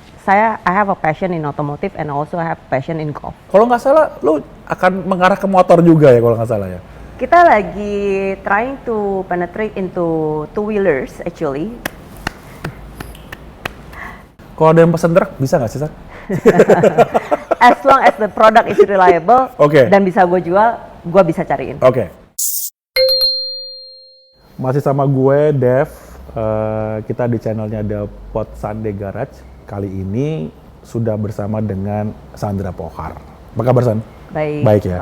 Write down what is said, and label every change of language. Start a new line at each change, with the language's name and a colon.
English: I have a passion in automotive and also I have passion in golf.
Indonesian: Kalau nggak salah, lu akan mengarah ke motor juga ya kalau nggak salah ya? Kita lagi
English: trying to penetrate into two-wheelers actually.
Indonesian: Kalau ada yang pesen truk, bisa nggak sih, Sar?
English: As long as the product is reliable
Indonesian: Oke. dan bisa gue jual, gue bisa cariin. Oke. Masih sama gue, Dev. Kita di channelnya The Pod Sunday Garage. Kali ini sudah bersama dengan Sandra Pohar. Apa kabar, San? Baik, Baik ya.